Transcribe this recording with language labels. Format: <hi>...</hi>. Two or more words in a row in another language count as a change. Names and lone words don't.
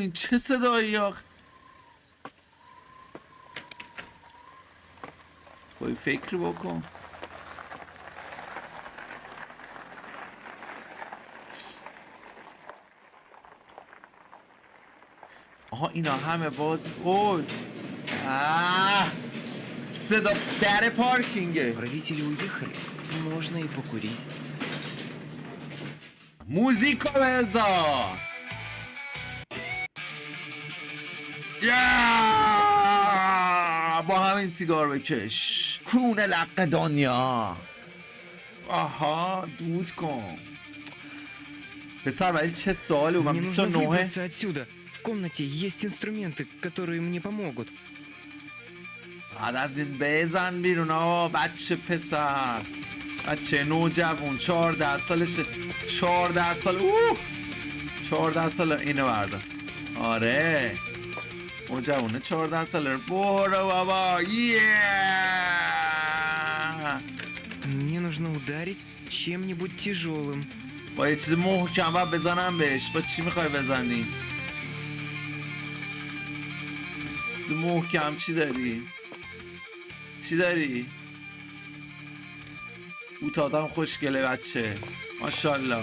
<fa>این چه صدایی آخ؟ خواهی فکر بکن. آها اینا همه باز. اوه صدا در پارکینگه.</fa> <ru>Родители уехали, можно и покурить.</ru> <fa>موزیکو بذار. با همین سیگار بکش. کون لق دنیا. آها دود کن. پسر ولی چه ساله من</fa> <ru>Мне нужно 29. выбраться отсюда. В комнате есть инструменты, которые мне помогут.</ru> <fa>بعد از این بزن بیرون آقا بچه پسر بچه نوجوان 14 سالشه. 14 سال 14 سال اینو بردار. آره نوجوانه 14 ساله. برو بابا</fa> <ru>Мне нужно ударить чем-нибудь тяжелым.</ru> <fa>با یه چیز محکم باید بزنم بهش. با چی میخوای بزنی؟ چیز محکم چی داری؟ چی داری؟ بوتادم خوشگله بچه ماشالله.</fa>